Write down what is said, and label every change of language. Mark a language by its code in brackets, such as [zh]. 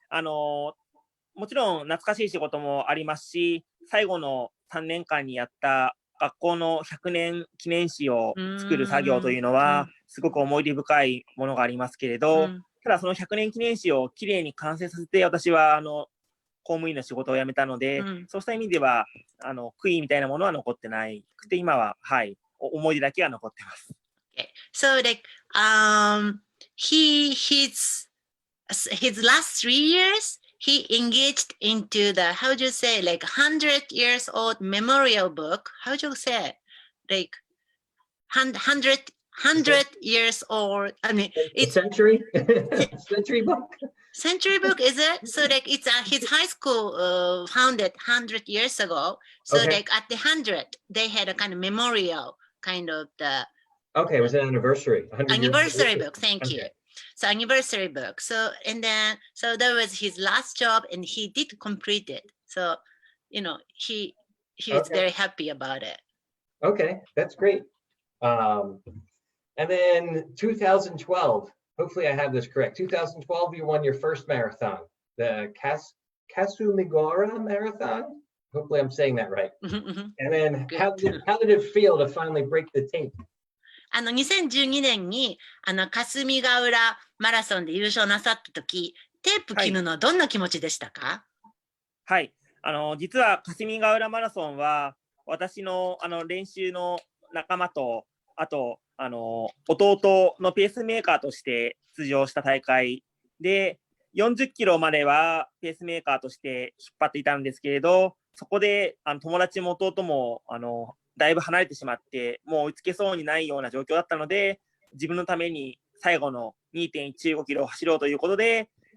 [ja] もちろん懐かしい仕事もありますし、最後の3年間にやった学校の100年記念誌を作る作業というのは、すごく思い出深いものがありますけれど、ただその100年記念誌をきれいに完成させて、私は公務員の仕事を辞めたので、そうした意味では悔いみたいなものは残ってなくて、今は思い出だけが残ってます。 [en] Okay. So like his last 3 years he engaged into the, how do you say, like 100 years old memorial book. How do you say it? Like 100 years old. I mean, it's century book. Century book, is it? So like it's his high school founded 100 years ago. So like at the 100, they had a kind of memorial, kind of the. Okay, it was an anniversary. Anniversary book. Thank you. So anniversary book. So that was his last job, and he did complete it. So he was very happy about it. Okay, that's great. And then 2012. Hopefully I have this correct. 2012, you won your first marathon, the Kasumigara Marathon. Hopefully I'm saying that right. And then how did it feel to finally break the tape? [ja] 2012年に霞ヶ浦マラソンで優勝なさった時、テープ切るのはどんな気持ちでしたか？はい、実は霞ヶ浦マラソンは私の練習の仲間と、あと弟のペースメーカーとして出場した大会で、40キロまではペースメーカーとして引っ張っていたんですけれど、そこで友達も弟もだいぶ離れてしまって、もう追いつけそうにないような状況だったので、自分のために最後の 2.15 キロを走ろうということで、